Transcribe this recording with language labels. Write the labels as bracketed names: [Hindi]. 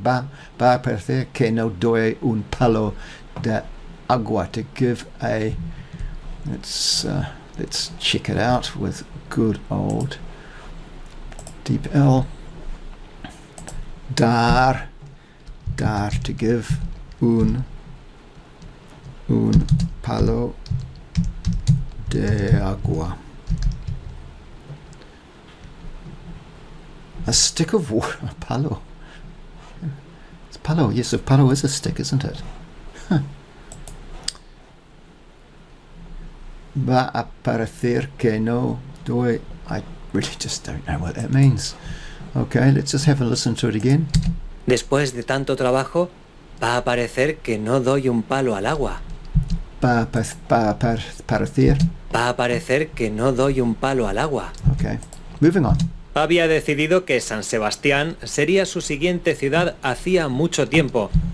[Spanish] Va parecer que no doy un palo de agua. [English] To give a. Let's check it out with good old deep L. [Spanish] Dar [English] to give [Spanish] un palo de agua. [English] A stick of water. A palo. It's palo. Yes, a palo is a stick, isn't it? Huh. [Spanish] Va a parecer que no doy [English] I really just don't know what that means. Okay, let's just have a listen to it again. [Spanish] Después de tanto trabajo, va a parecer que no doy un palo al agua. Parecer. Va a parecer que no doy un palo al agua. [English] Okay, moving on. [Spanish] Había decidido que San Sebastián sería su siguiente ciudad hacía mucho tiempo.